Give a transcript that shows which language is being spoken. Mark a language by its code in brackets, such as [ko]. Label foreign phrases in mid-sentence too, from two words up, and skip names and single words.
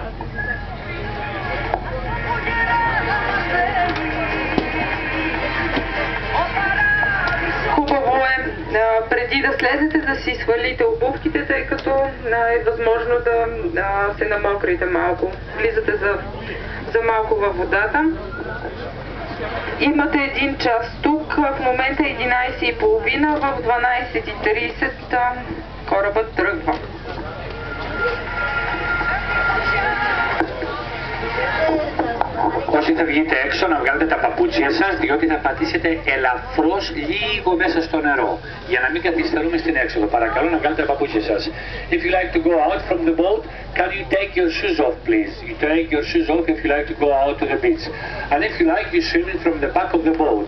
[bg] Хубаво е преди да слезете да си свалите обувките, тъй като е възможно да се намокрите малко. Влизате за малко във водата. Имате 1 час тук, в момента е 11:30, в 12:30 корабът тръгва. [el] Όσοι θα βγείτε έξω να βγάλετε τα παπούτσια σας, διότι θα πατήσετε ελαφρώς λίγο μέσα στο νερό, για να μην καθυστερούμε στην έξοδο. Παρακαλώ να βγάλετε τα παπούτσια σας. [en] If you like to go out from the boat, can you take your shoes off, please? You take your shoes off if you like to go out to the beach. And if you like, you swim in from the back of the boat.